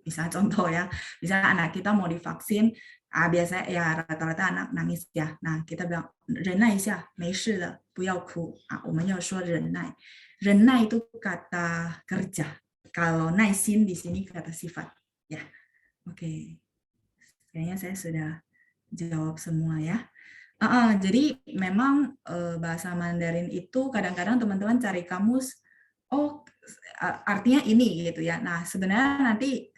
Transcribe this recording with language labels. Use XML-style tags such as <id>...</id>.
<id>Misalnya contoh ya, misalnya anak kita mau divaksin, biasanya ya rata-rata anak nangis ya.</id> <zh>Nah, kita bilang 忍耐一下, 没事的, 不要哭. 我们要说忍耐.</zh> <id>忍耐 itu kata kerja. Kalau 耐心 di sini kata sifat. Ya, oke. Kayaknya saya sudah jawab semua ya. Jadi memang bahasa Mandarin itu kadang-kadang teman-teman cari kamus, oh artinya ini gitu ya. Nah sebenarnya nanti</id>